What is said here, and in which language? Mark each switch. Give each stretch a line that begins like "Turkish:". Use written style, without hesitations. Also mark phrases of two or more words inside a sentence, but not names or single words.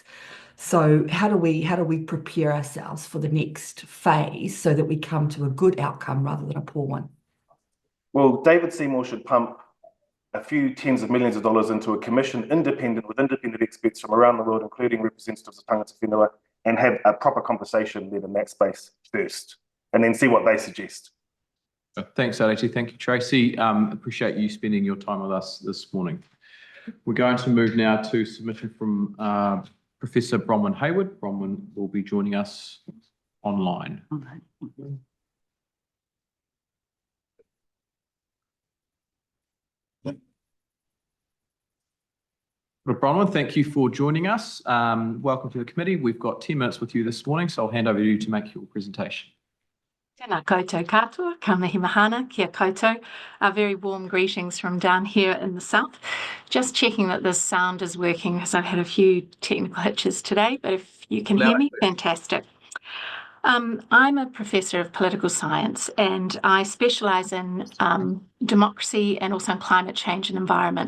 English: So how do we prepare ourselves for the next phase so that we come to a good outcome rather than a poor one? Well, David Seymour should pump a few tens of millions of dollars into a commission with independent experts from around the world, including representatives of
Māori: tangata whenua,
English: and have a proper conversation then in that space first, and then see what they suggest. Thanks, Aleti. Thank you, Tracy. Appreciate you spending your time with us this morning. We're going to move now to submission from Professor Bronwyn Hayward. Bronwyn will be joining us online. Bronwyn, thank you for joining us. Welcome to the committee. We've got 10 minutes with you this morning, so I'll hand over to you to make your presentation.
Māori: Tēnā koutou katoa, ka mihi mahana, kia koutou.
English: Very warm greetings from down here in the south. Just checking that this sound is working because I've had a few technical hitches today, but if you can hear me, fantastic. I'm a professor of political science and I specialise in democracy and also in climate change and environment.